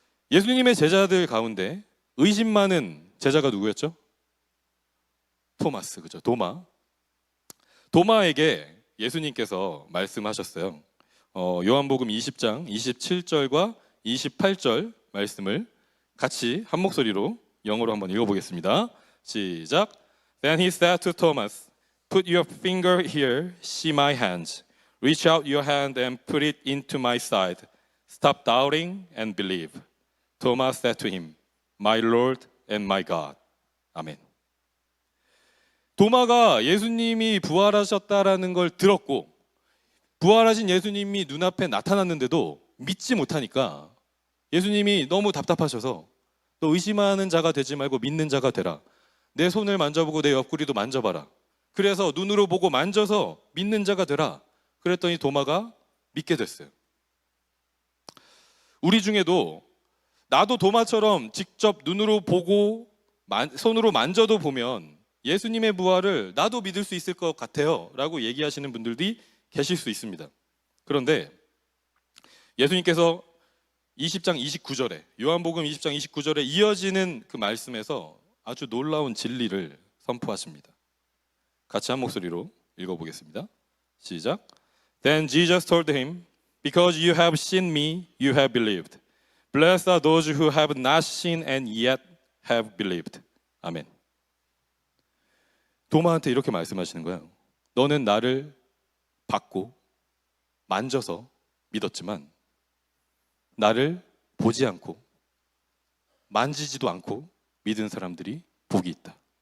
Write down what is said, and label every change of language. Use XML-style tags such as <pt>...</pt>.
<ko>예수님의 제자들 가운데 의심 많은 제자가 누구였죠? 토마스, 그죠? 도마에게 예수님께서 말씀하셨어요. 요한복음 20장 27절과 28절 말씀을 같이 한 목소리로 영어로 한번 읽어보겠습니다. 시작.</ko> <en>Then he said to Thomas, Put your finger here, see my hands. Reach out your hand and put it into my side. Stop doubting and believe. Thomas said to him, My Lord and my God.</en> <ko>아멘. 도마가 예수님이 부활하셨다라는 걸 들었고 부활하신 예수님이 눈앞에 나타났는데도 믿지 못하니까 예수님이 너무 답답하셔서 너 의심하는 자가 되지 말고 믿는 자가 되라. 내 손을 만져보고 내 옆구리도 만져봐라. 그래서 눈으로 보고 만져서 믿는 자가 되라. 그랬더니 도마가 믿게 됐어요. 우리 중에도 나도 도마처럼 직접 눈으로 보고 손으로 만져도 보면 예수님의 부활을 나도 믿을 수 있을 것 같아요 라고 얘기하시는 분들이 계실 수 있습니다. 그런데 예수님께서 20장 29절에 요한복음 20장 29절에 이어지는 그 말씀에서 아주 놀라운 진리를 선포하십니다. 같이 한 목소리로 읽어보겠습니다. 시작.</ko> <en>Then Jesus told him, Because you have seen me, you have believed. Blessed are those who have not seen and yet have believed.</en> <ko>아멘. 도마한테 이렇게 말씀하시는 거예요. 너는 나를 봤고 만져서 믿었지만 나를 보지 않고 만지지도 않고 믿은 사람들이 복이 있다.</ko>